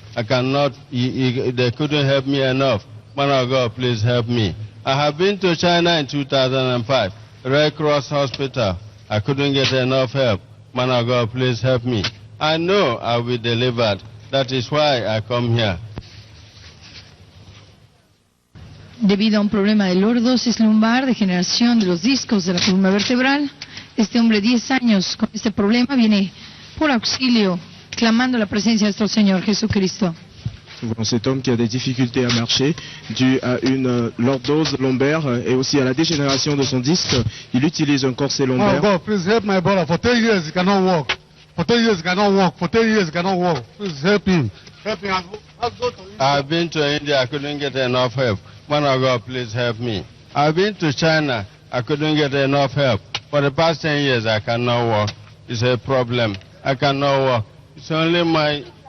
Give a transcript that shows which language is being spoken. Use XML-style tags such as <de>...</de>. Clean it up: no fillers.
<en>I cannot, they couldn't help me enough. Man of God, please help me. I have been to China in 2005, Red Cross Hospital. I couldn't get enough help. Man of God, please help me. I know I will be delivered. That is why I come here.</en> <es>Debido a un problema de lordosis lumbar, degeneración de los discos de la columna vertebral, este hombre 10 años con este problema viene por auxilio, clamando la presencia de nuestro Señor Jesucristo.</es> <fr>Cet homme qui a des difficultés à marcher dû à une lordose lombaire et aussi à la dégénération de son disque, il utilise un corset lombaire.</fr> <en>Oh God, please help my brother. For 10 years he cannot walk. For 10 years he cannot walk. For 10 years he cannot walk. Please help him. Help him. Let's go to India. I've been to India, I couldn't get enough help. Man of God, please help me. I've been to China, I couldn't get enough help. For the past 10 years, I cannot walk. It's a problem. I cannot walk. It's only my...</en>